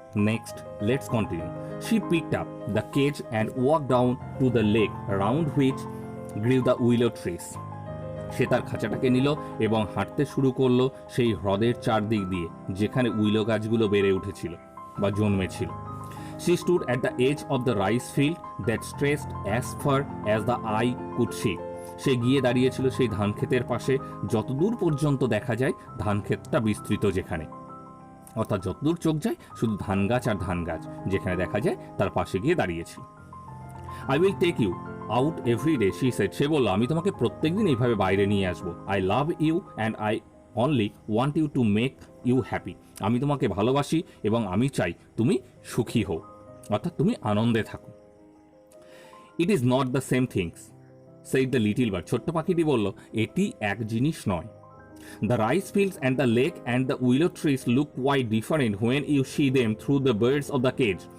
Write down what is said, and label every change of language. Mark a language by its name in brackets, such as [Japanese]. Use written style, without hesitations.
[English] Next let's continue. She picked up the cage and walk down to the lake round which grew the willow trees, [Bangla] সে তার খাঁচাটাকে নিল এবং হাঁটতে শুরু করলো সেই হ্রদের চারদিক দিয়ে যেখানে উইলো গাছগুলো বেড়ে উঠেছিল বা জন্মেছিল। [English] She stood at the edge of the rice field that stretched as far as the eye could see. [Bangla] সে গিয়ে দাঁড়িয়েছিল সেই ধান ক্ষেতের পাশে যতদূর পর্যন্ত দেখা যায় ধান ক্ষেতটা বিস্তৃত যেখানে, অর্থাৎ যতদূর চোখ যায় শুধু ধান গাছ আর ধান গাছ যেখানে দেখা যায় তার পাশে গিয়ে দাঁড়িয়েছিল। [English] I will take you out every day, she said. [Bangla] সে বলল আমি তোমাকে প্রত্যেকদিন এইভাবে বাইরে নিয়ে আসবো। [English] I love you and I only want you to make you happy. [Bangla] আমি তোমাকে ভালোবাসি এবং আমি চাই তুমি সুখী হও, অর্থাৎ তুমি আনন্দে থাকো। [English] It is not the same things said the little bird. [Bangla] ছোট্ট পাখিটি বলল, এটি এক জিনিস নয়। [English] The rice fields and the lake and the willow trees look quite different when you see them through the birds of the cage.